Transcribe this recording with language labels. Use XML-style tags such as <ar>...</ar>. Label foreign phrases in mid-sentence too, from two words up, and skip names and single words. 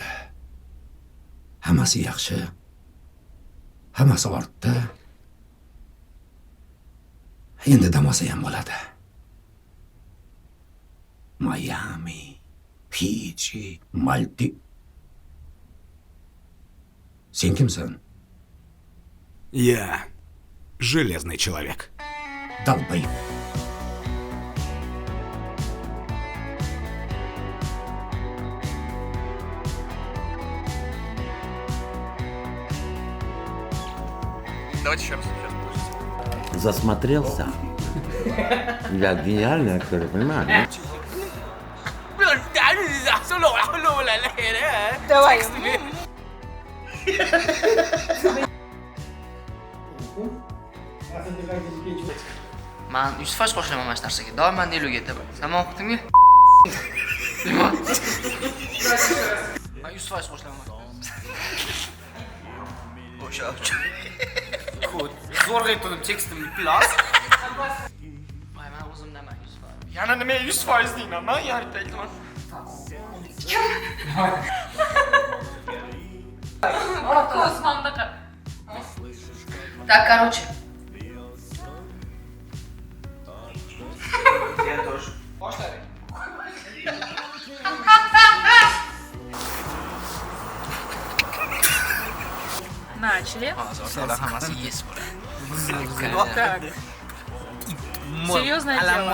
<uz>Hammasi yaxshi. Hammasi ortda. Endi dam olsa ham bo'ladi. Miami, Fiji, Maldiv. Sen kimsan?</uz> <ru>Я железный человек. Долбай. Давайте еще раз. Засмотрелся? Я гениальный актер, понимаешь? Давай.</ru> <uz>Man 100% qo'shilaman mana shu narsaga. Doim deluga aytaman. Tamom qildingmi? Man 100% qo'shilaman. O'sha. Kod. Zo'rg'a aytdim tekstim plus. Voy, men o'zimdaman 100%. Yana nima 100% deyman? Men yarim aytaman.</uz> <ru>Так, короче. Я тоже. Başlayalım. Начали.</ru> <uz>Hammasi yes bo'ladi.</uz> <ru>Вот так. Серьезное дело.</ru>